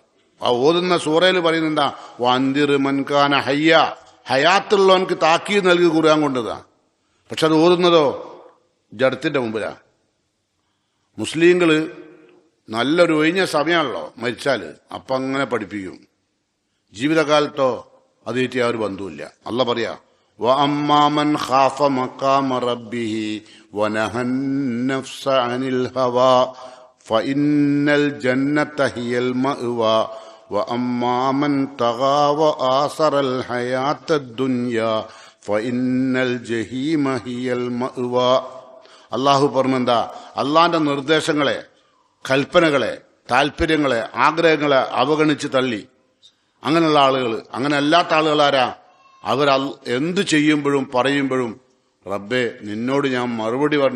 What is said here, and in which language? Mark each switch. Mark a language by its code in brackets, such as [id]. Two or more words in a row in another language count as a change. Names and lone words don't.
[ml] ആ ഓതുന്ന സൂറയിൽ പറയുന്നെന്താ, [ar] لينذر من كان حيا, [ml] ഹയാത്തുള്ളവനക്ക് താക്കീത് നൽകി ഖുർആൻ കൊണ്ടതാ. പക്ഷെ അത് ഓതുന്നതോ ജഡത്തിന്റെ മുമ്പിലാ. മുസ്ലിങ്ങള് നല്ലൊരു ഒഴിഞ്ഞ സമയമാണല്ലോ മരിച്ചാല്, അപ്പം അങ്ങനെ പഠിപ്പിക്കും. ജീവിതകാലത്തോ അതേറ്റി ആ ഒരു ബന്ധവുമില്ല. അല്ല പറയാ [ar] وَأَمَّا مَنْ خَافَ مَقَامَ رَبِّهِ وَنَهَى النَّفْسَ عَنِ الْهَوَى فَإِنَّ الْجَنَّةَ هِيَ الْمَأْوَى وَأَمَّا مَنْ طَغَى وَآثَرَ الْحَيَاةَ الدُّنْيَا فَإِنَّ الْجَحِيمَ هِيَ الْمَأْوَى. [ml] അള്ളാഹു പറഞ്ഞെന്താ, അള്ളാന്റെ നിർദ്ദേശങ്ങളെ, കൽപ്പനകളെ, താല്പര്യങ്ങളെ, ആഗ്രഹങ്ങളെ അവഗണിച്ച് തള്ളി അങ്ങനെയുള്ള ആളുകൾ, അങ്ങനെ അല്ലാത്ത ആളുകളാരാ? അവർ എന്ത് ചെയ്യുമ്പോഴും പറയുമ്പോഴും റബ്ബേ നിന്നോട് ഞാൻ മറുപടി പറഞ്ഞു.